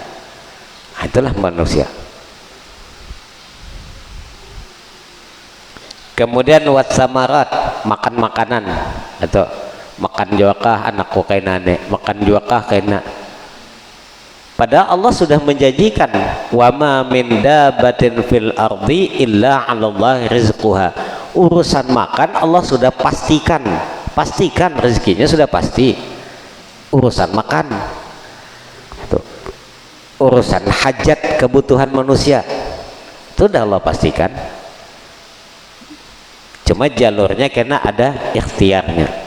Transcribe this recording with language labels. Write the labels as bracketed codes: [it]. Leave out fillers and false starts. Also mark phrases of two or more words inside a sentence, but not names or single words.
[bjn] Itulah manusia. Kemudian watsamarat, makan makanan atau makan juakah anakku kena nek, makan juakah kena. Padahal Allah sudah menjanjikan [ar] wa ma min dabatin fil ardi illa 'alallahi rizquha. [bjn] Urusan makan Allah sudah pastikan rezekinya sudah pasti. Urusan makan, tuh. Urusan hajat kebutuhan manusia itu sudah Allah pastikan. Cuma jalurnya kena ada ikhtiarnya.